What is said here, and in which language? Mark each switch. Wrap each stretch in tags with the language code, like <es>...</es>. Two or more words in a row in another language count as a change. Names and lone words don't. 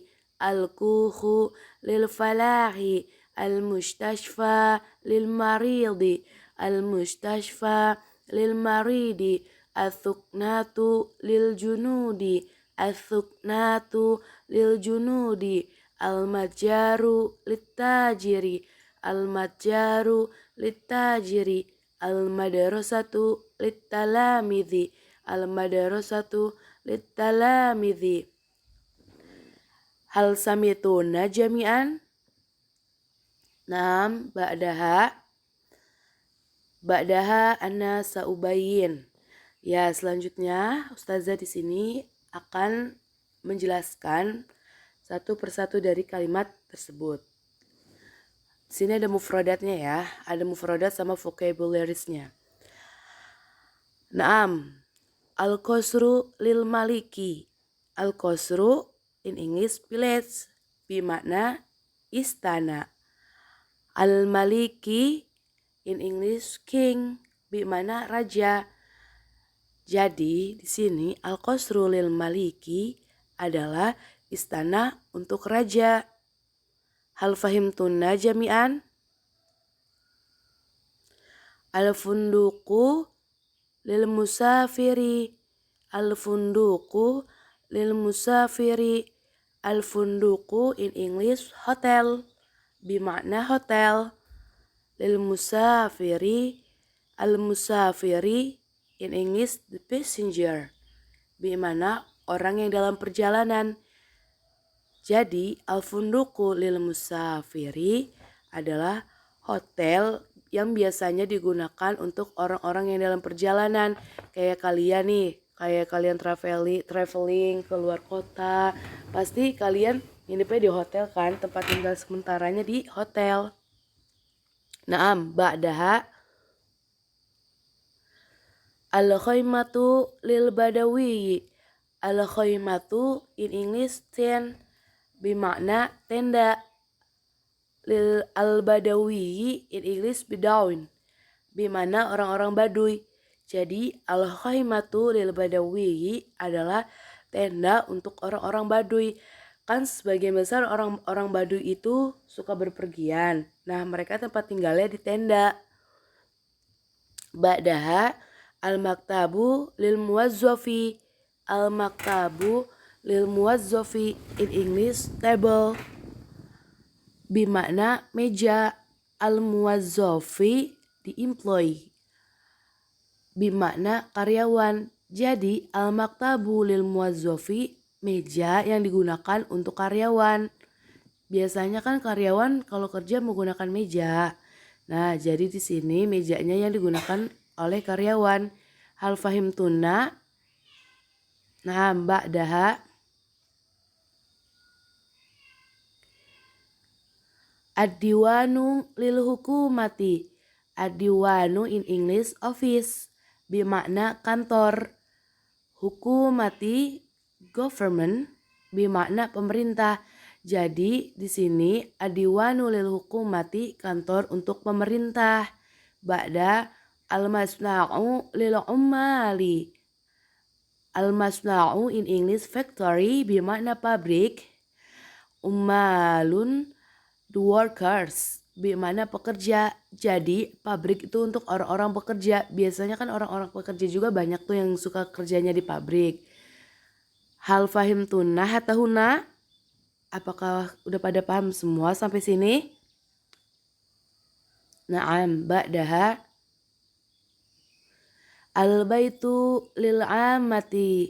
<ar>الكوخ للفلاح، المستشفى للمريض، المستشفى للمريض، الثكنة للجنود، الثكنة للجنود، المتجر للتاجر، المتجر للتاجر، المدرسة للتلاميذ، المدرسة للتلاميذ. هل سمعتم جميعا? نعم، بعدها أنا سأبين.</ar> <id>Ya, selanjutnya Ustazah di sini akan menjelaskan satu persatu dari kalimat tersebut. Di sini ada mufradatnya ya, ada mufradat sama vocabularies-nya.</id> <ar>نعم، القصر للملك.</ar> <en>Al-qasru in English village,</en> <id>bermakna istana.</id> <en>Al-maliki in English king,</en> <id>bermakna raja. Jadi di sini</id> <ar>القصر للملك</ar> <id>adalah istana untuk raja.</id> <ar>هل فهمتن جميعا؟ الفندق للمسافر، الفندق للمسافر، الفندق lil musafiri, al-funduku</ar> <en>in English hotel,</en> <id>bermakna hotel.</id> <ar>للمسافر، المسافر</ar> <en>in English the passenger,</en> <id>bermakna orang yang dalam perjalanan. Jadi</id> <ar>الفندق للمسافر</ar> <id>adalah hotel yang biasanya digunakan untuk orang-orang yang dalam perjalanan. Kayak kalian nih, kayak kalian traveling ke luar kota, pasti kalian nginepnya di hotel kan, tempat tinggal sementaranya di hotel.</id> <ar>نعم، بعدها الخيمة للبدوي، الخيمة</ar> <en>in English tent,</en> <id>bermakna tenda.</id> <ar>للبدوي</ar> <en>in English bedaun,</en> <id>bermakna orang-orang Baduy. Jadi</id> <ar>الخيمة للبدوي</ar> <id>adalah tenda untuk orang-orang Baduy. Kan sebagian besar orang-orang Baduy itu suka berpergian. Nah, mereka tempat tinggalnya di tenda.</id> <ar>بعدها المكتب للموظف. المكتب للموظف.</ar> <en>In English, table.</en> <id>Bimakna meja.</id> <ar>Al-muwazzafi,</ar> <en>the employee.</en> <id>Bimakna karyawan.</id> <ar>Jadi المكتب للموظف,</ar> <id>meja yang digunakan untuk karyawan. Biasanya kan karyawan kalau kerja menggunakan meja. Nah, jadi di sini mejanya yang digunakan oleh karyawan.</id> <ar>هل فهمتن. Nah, mbak daha. الديوان للحكومة.</ar> <en>Ad-diwanu in English, office.</en> <id>Bimakna kantor.</id> <en>Hukumati, government.</en> <id>Bimakna pemerintah. Jadi di sini</id> <ar>الديوان للحكومة,</ar> <id>kantor untuk pemerintah.</id> <ar>بعد المصنع للعمال.</ar> <en>Al-masna'u in English, factory.</en> <id>Bimakna pabrik. Ummalun,</id> <en>the workers.</en> <id>Bimakna pekerja. Jadi pabrik itu untuk orang-orang pekerja. Biasanya kan orang-orang pekerja juga banyak tuh yang suka kerjanya di pabrik.</id> <ar>هل فهمتن حتى هنا.</ar> <id>Apakah udah pada paham semua sampai sini?</id> <ar>نعم، بعدها. البيت للأمة.</ar>